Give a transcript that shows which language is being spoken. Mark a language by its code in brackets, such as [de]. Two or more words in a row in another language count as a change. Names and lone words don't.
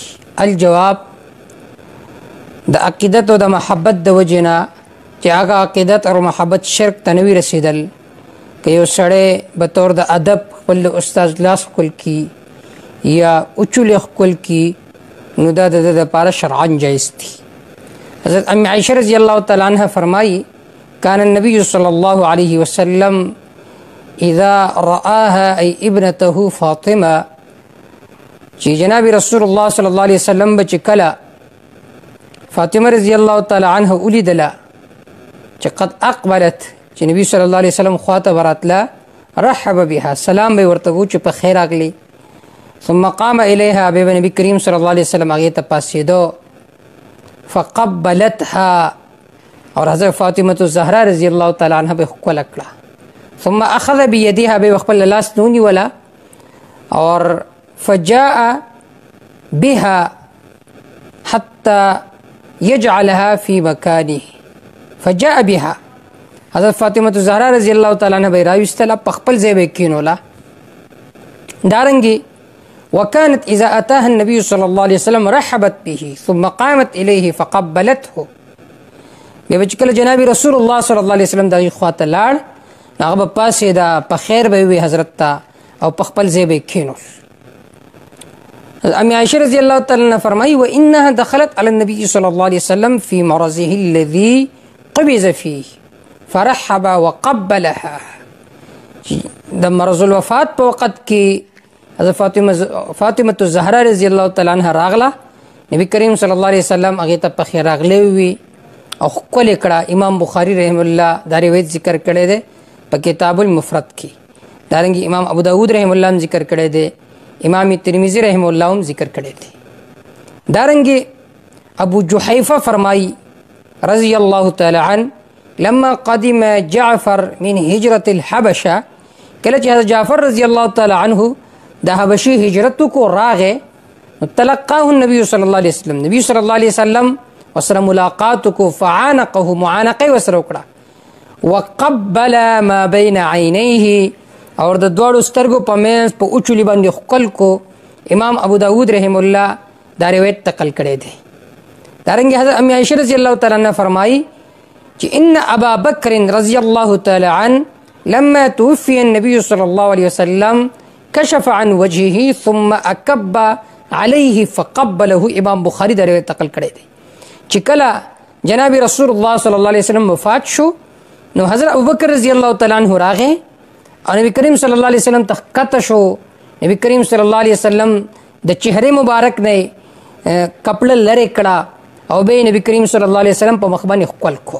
[ps] الجواب د عقیدت او د محبت د وجې نه چې هغه عقیدت او محبت شرک ته نه وي رسېدل که یو سړی به طور د ادب خپل استاد لاس کول کی یا اوچلې کول کی نو دا د لپاره شرعاً جایز دی. حضرت ام عائشہ [ar] رضی اللہ تعالی عنہ [ps] فرمائی [ar] کان النبی صلی اللہ علیہ وسلم اذا رآها ای ابنته فاطمہ [ps] چې جناب رسول الله [ar] صلی الله علیه وسلم [ps] به چې کله فاطمه [ar] رضی الله تعالی عنها [ps] ولیدله چې [ar] قد اقبلت [ps] چې نبی [ar] صلی الله علیه وسلم [ps] خواته وراتله [ar] رحب بها [ps] سلام به ورته وو چې په خیر راغلی [ar] ثم قام الیها [ps] به نبی کریم [ar] صلی الله علیه وسلم [ps] هغې ته پاسېدو فقبلتها اور حضرت فاطمه الزهرا [ar] رضی الله تعالی عنها [ps] به ښکله کړه [ar] ثم اخذ بيدها [ps] به خپل لاس ونیوله اور [ar] فجاء بها حتى يجعلها في مكانه فجاء بها [ps] حضرت فاطمه الزهرا [ar] رضی الله تعالی عنها [ps] به راوستله په خپل ځای به کېنوله. دارنګې [ar] وكانت إذا أتاها النبي صلى الله عليه وسلم رحبت به ثم قامت إليه فقبلته [ps] بیا چې کله جناب رسول الله [ar] صلی الله علیه وسلم [ps] د هغې خواته لاړ هغه به پاسېده په خیر به وي حضرت ته او په خپل ځای به یې کېنول. [ar] ام عائشہ رضی الله تعالی عنها فرمایي وانها دخلت على النبي صلى الله عليه وسلم في مرضه الذي قبض فيه فرحب وقبلها. [ps] د مرض الوفات په وخت کې حضرت فاطمه الزهرا [ar] رضی الله تعالی عنها [ps] راغله نبی کریم [ar] صلی الله علیه وسلم [ps] هغې ته په خیر راغلی وي او ښکلې کړه. امام بخاري [ar] رحم الله [ps] دا روایت ذکر کړی دی په کتاب المفرد کې. دارنګې امام ابو داود [ar] رحم الله [ps] هم ذکر کړی دی، امام ترمذی [ar] رحم الله [ps] هم ذکر کړی دی. دارنګې ابو جحیفه فرمایي [ar] رضی الله تعالی عنه لما قدم جعفر من هجرة الحبشه [ps] کله چې حضرت جعفر [ar] رضی الله تعالی عنه [ps] د حبشي هجرت کو راغې [ar] تلقاه النبي صلی الله علیه وسلم [ps] نبی [ar] صلی الله علیه وسلم [ps] وسره ملاقات کو فعانقه معانقه وسره وکړه [ar] وقبل ما بین عینیه [ps] اور د دواړو سترګو په منځ په اوچولي باندې ښکل کو. امام ابو داود [ar] رحم الله [ps] دا روایت نقل کړی دی. [ar] دارنګې حضرت ام عائشہ رضی الله تعالی عنها [ps] فرمایي چې [ar] ان ابا بکر رضی الله تعالی عنه لما توفي النبي صلى الله عليه وسلم كشف عن وجهه ثم اكب عليه فقبله. [ps] امام بخاری دا روایت نقل کړی دی چې کله جناب رسول الله [ar] صلی الله علیه وسلم [ps] وفات شو نو حضرت ابوبکر [ar] رضی الله تعالی عنه [ps] راغی او نبی کریم [ar] صلی الله علیه وسلم [ps] ته ښکته شو. نبی کریم [ar] صلی الله علیه وسلم [ps] د چهرې مبارک نه کپړه لرې کړه او به نبی کریم [ar] صلی الله علیه وسلم [ps] په مخ باندې ښکل کو.